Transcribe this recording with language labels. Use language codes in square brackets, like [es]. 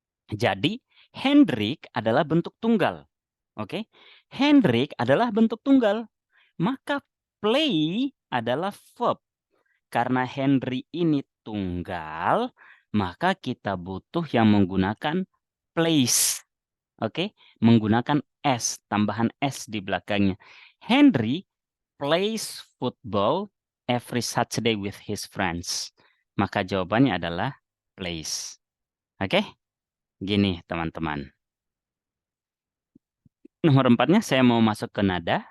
[id] Jadi, Hendrik adalah bentuk tunggal. Oke? Hendrik adalah bentuk tunggal. Maka play adalah verb. Karena Henry ini tunggal, maka kita butuh yang menggunakan plays. Oke? Menggunakan S, tambahan S di belakangnya. [en] Henry plays football every Saturday with his friends. [id] Maka jawabannya adalah plays. Oke? Gini, teman-teman. Nomor 4-nya saya mau masuk ke nada.